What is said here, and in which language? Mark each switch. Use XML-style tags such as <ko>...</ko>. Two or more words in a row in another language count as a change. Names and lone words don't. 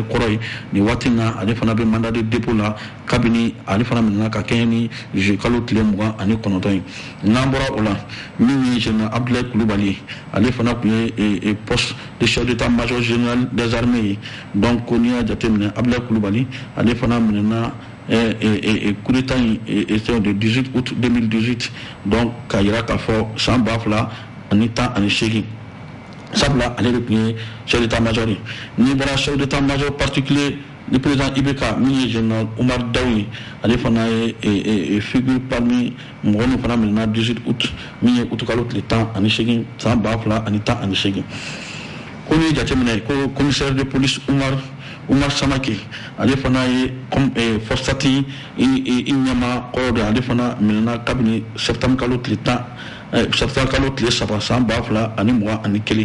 <bm>kɔrɔ ye nin waati in na ale fana bɛ</bm> <fr>mandat de dépôt</fr> <bm>la kabini ale fana minɛna ka kɛɲɛ ni juillet kalo tile 29 ye n'an bɔra o la min ye général Abdoulaye Kulubali ye ale fana tun ye</bm> <fr>poste de chef d'état-major général des armées</fr> <bm>ye donc ko n'i y'a jateminɛ Abdoulaye Kulubali ale fana minɛna</bm> <fr>coup d'état</fr> <bm>in</bm> <fr>était de 18 août 2018 donc</fr> <bm>k'a yira k'a fɔ san 2022 ani tan ani seegin sabula ale de tun ye</bm> <fr>chef d'état-major</fr> <bm>ye ni bɔra</bm> <fr>chef d'état-major particulier le président Ibeka</fr> <bm>min ye général Oumar Daou ye ale fana ye</bm> <fr>figure parmi</fr> <bm>mɔgɔ min fana minɛna 18 août min ye août kalo tile 10 ani seegin san 2000 ani 10 ani seegin ko ni jateminɛ ko</bm> <fr>commissaire de police</fr> <bm>Umar Samake ale fana ye Fostati i ɲɛma kɔrɔ de ale fana minɛna kabini septembre kalo tile 10 septembre kalo tile 3 san 2000 ani 20 ani 1</bm>